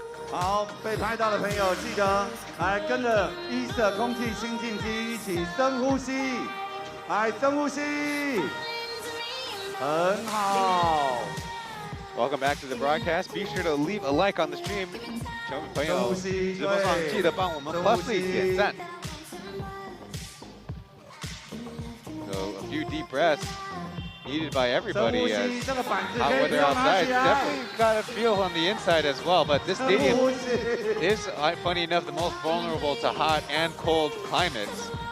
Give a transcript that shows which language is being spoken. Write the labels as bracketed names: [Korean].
[Chinese] 好，被拍到的朋友记得来跟着一色空气清净机一起深呼吸，来深呼吸，很好。 [English] Welcome back to the broadcast. Be sure to leave a like on the stream. [Chinese] 球迷朋友，直播上记得帮我们 +league 点赞。 [English] So a few deep breaths needed by everybody as hot weather outside. Definitely got a feel on the inside as well, but this stadium is, funny enough, the most vulnerable to hot and cold climates.